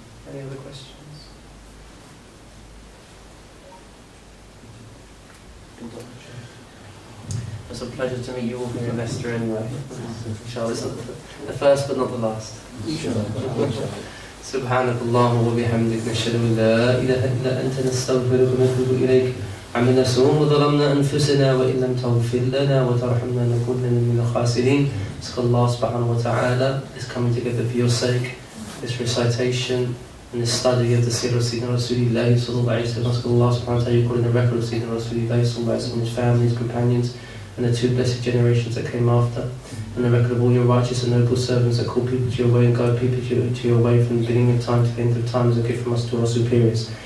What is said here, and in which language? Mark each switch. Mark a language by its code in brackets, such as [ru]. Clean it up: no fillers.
[en] Any other questions? It's a pleasure to meet you all here in Leicester anyway. Inshallah, it's the first but not the last. [ar] سبحانك اللهم وبحمدك نشهد أن لا إله إلا أنت نستغفرك ونتوب إليك عملنا سوء وظلمنا أنفسنا وإن لم تغفر لنا وترحمنا لنكونن من الخاسرين. [en] Ask Allah subhanahu wa ta'ala is coming together for your sake, this recitation and this study of the Seerah of Sayyidina Rasulullah sallallahu alayhi wa sallam. Ask Allah subhanahu wa ta'ala you put in the record of Sayyidina Rasulullah sallallahu alayhi wa sallam, his family, his companions, and the two blessed generations that came after, and the record of all your righteous and noble servants that call people to your way and guide people to your way from the beginning of time to the end of time as a gift from us to our superiors.